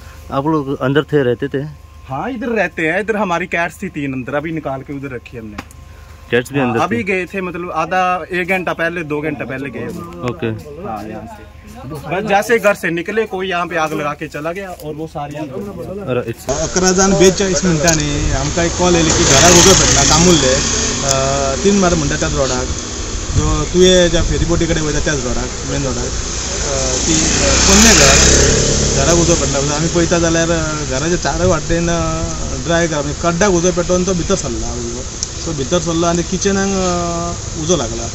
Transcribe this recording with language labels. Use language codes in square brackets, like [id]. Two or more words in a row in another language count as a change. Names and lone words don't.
[hi] आप लोग अंदर थे, रहते थे? हाँ इधर रहते हैं, इधर हमारी कैट्स थी 3 अंदर, अभी निकाल के उधर रखी हमने। कैट्स भी अंदर? अभी गए थे, मतलब आधा 1 घंटा पहले 2 घंटा पहले गए। ओके। हाँ यहाँ से बस जैसे घर से निकले कोई यहाँ पे आग लगा के चला गया और वो सारी [kok] 11:42 मिनिटांनी आमकां एक कॉल येयली की घरा उजो पेटला कामुल्ले 3 मार म्हणटा त्याच रोडाक, जो तुये ज्या फेरीबोटी कडेन वयता त्याच रोडाक, मेन रोडाक ती पोन्ने घरा उजो पेटला। आमी पळयता जाल्यार घराच्या चारय वाटेन ड्राय घरा कड्ड्याक उजो पेटोवन तो भितर सरला उजो, तो भितर सरलो आनी किचनाक उजो लागला।